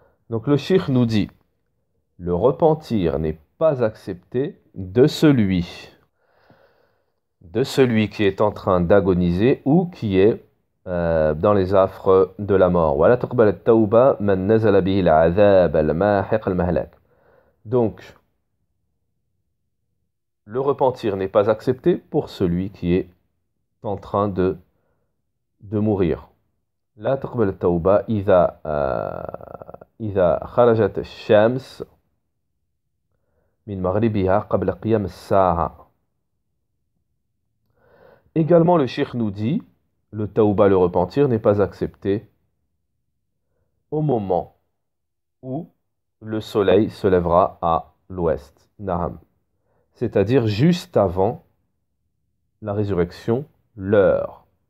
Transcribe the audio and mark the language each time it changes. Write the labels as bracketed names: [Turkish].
[French] Donc le cheikh nous dit, le repentir n'est pas accepté de celui qui est en train d'agoniser ou qui est dans les affres de la mort. [Arabic] وَلَا تُقْبَلَ التَّوْبَةُ مَنْ نَزَلَ بِهِ الْعَذَابَ الْمَاحِقَ الْمَهْلَكِ. [French] Donc, le repentir n'est pas accepté pour celui qui est en train de mourir. [Arabic] لا تقبل التوبة إذا خرجت الشمس من مغربها قبل قيام الساعة. [French] Également, le cheikh nous dit, le tauba, le repentir, n'est pas accepté au moment où le soleil se lèvera à l'ouest. Naham. C'est-à-dire juste avant la résurrection, l'heure.